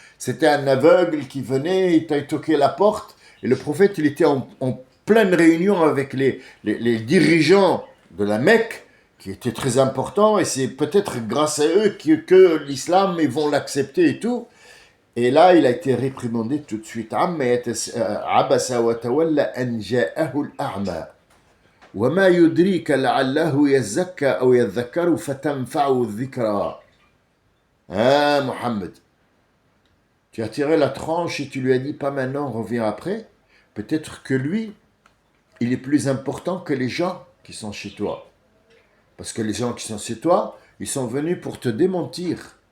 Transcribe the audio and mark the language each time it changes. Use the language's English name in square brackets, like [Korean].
[French] C'était un aveugle qui venait, il t'a toqué la porte, et le prophète, il était en pleine réunion avec les dirigeants de la Mecque, qui étaient très importants, et c'est peut-être grâce à eux que l'islam, ils vont l'accepter et tout. Et là, il a été réprimandé tout de suite. [Arabic] Abasa wa tawalla an ja'ahu al-a'ma. وما يدريك لعله يزكى أو يذكر فتنفعه الذكرى. [French] Hein, Mohammed, tu as tiré la tranche et tu lui as dit pas maintenant, reviens après. Peut-être que lui, il est plus important que les gens qui sont chez toi. Parce que les gens qui sont chez toi, ils sont venus pour te démentir.